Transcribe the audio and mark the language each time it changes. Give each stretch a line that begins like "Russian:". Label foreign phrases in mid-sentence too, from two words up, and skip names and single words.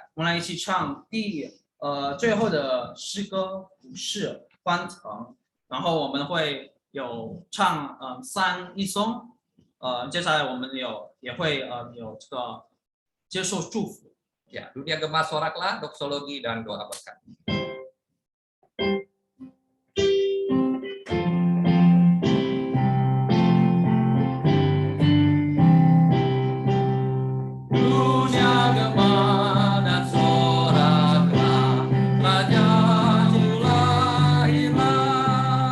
Chinese: 我们来一起唱最后的诗歌不是欢腾，然后我们会有唱三一颂，接下来我们也会有这个接受祝福。
Indonesian: Ya, Dunia Gema Soraklah, doksologi dan doa berkat. Dunia gema dan soraklah, Raja lahirlah.